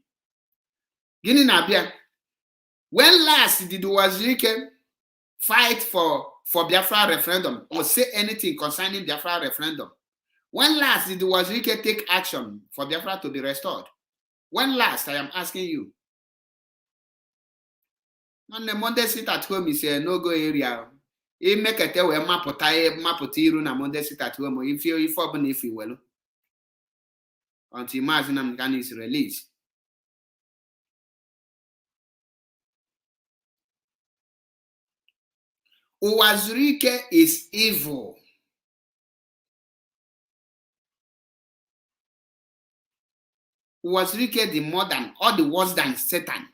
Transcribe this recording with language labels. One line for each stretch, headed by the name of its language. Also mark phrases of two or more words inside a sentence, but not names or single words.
English: Guinea Nabia, when last did uwazuruike fight for Biafra referendum or say anything concerning Biafra referendum? When last did uwazuruike take action for Biafra to be restored? When last, I am asking you? Nwanne Monday sit at home is a no-go area.
Igbo: Imekete wee mapụta iru na
English: Monday sit at home
Igbo: ife ọbụla ife iwelu
English: until Maazị Nnamdi Kanu is released. Uwazuruike is evil. Uwazuruike the more than, or the worse than Satan.